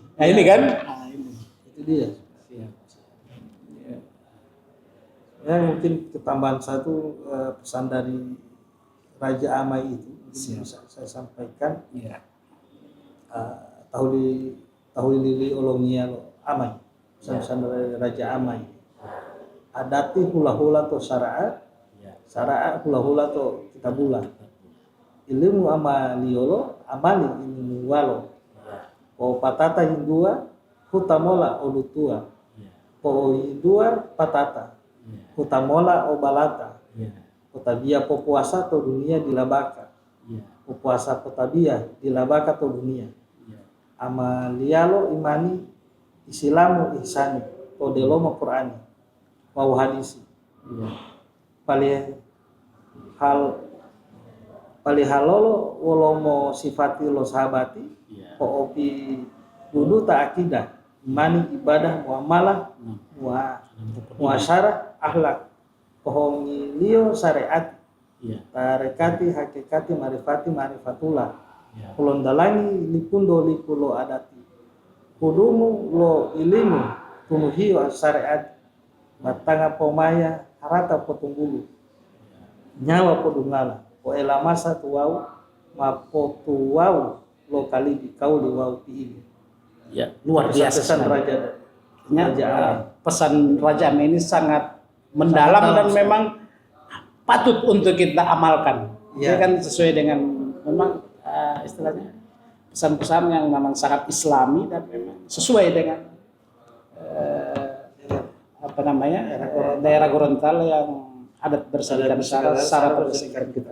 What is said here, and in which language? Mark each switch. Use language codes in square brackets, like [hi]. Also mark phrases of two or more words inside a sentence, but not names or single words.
[id] Nah, ini kan. Nah, ini. Itu dia. Ya mungkin ketambahan satu pesan dari Raja Amai itu mungkin bisa saya sampaikan. Iya. [gor] Tahu lili olongia lo Amai. [id] Pesan dari Raja Amai. [gor] Adati hula-hula to sara'a, sara'a hula-hula to kitabula. Ilmu amaliolo, amali ilmu walo. O patata hindua, hutamola olutua. O hindua patata. Hutamola o balata. Potabia po puasa to dunia dilabaka. Po puasa potabia dilabaka to dunia. Amalialo imani Islamu ihsani to deloma Qur'ani. Mau hadisi. Palihalolo wolomo sifati lo sahabati. Po opi dudu ta akidah. Imani ibadah muamalah muasyarah akhlak. Pohongi lio syariat. Tarekati hakikati marifati marifatullah. Kulon dalangi lipundo lipulo adati. Kudumu lo ilimu tunuhiyo syariat. Matanga pomaya harata potunggulu. Nyawa podungala. Po elamasa tuwau mapotuwau lo kali di kau liwau piili. [id] Ya, luar biasa Pesan sekali. Pesan Raja Amai ini sangat mendalam dan memang patut untuk kita amalkan. Dia kan sesuai dengan memang istilahnya pesan-pesan yang memang sangat Islami dan memang sesuai dengan daerah Gorontalo yang adat berserikat syarat berserikat kita.